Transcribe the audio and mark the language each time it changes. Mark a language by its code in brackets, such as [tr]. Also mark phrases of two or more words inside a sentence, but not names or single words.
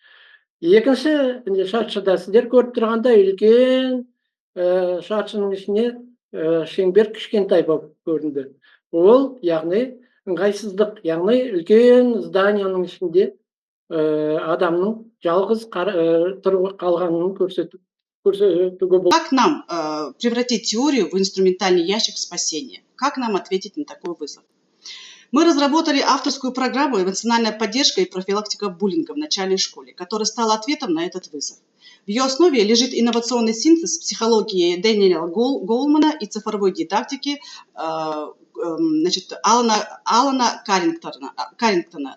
[kk] Екінші шаршыда сіздер көріп тұрғандай үлкен шаршының ішіне шеңбер кішкентай болып көрінді. Ол, яғни ыңғайсыздық, яғни үлкен зданияның ішінде адамның жалғыз тұрып қалғанын көрсетуге болады. [ru] Как нам превратить теорию в инструментальный ящик спасения? Как нам ответить на такой вызов? Мы разработали авторскую программу «Эмоциональная поддержка и профилактика буллинга в начальной школе», которая стала ответом на этот вызов. В ее основе лежит инновационный синтез психологии Дэниела Голмана и цифровой дидактики Алана Каррингтона.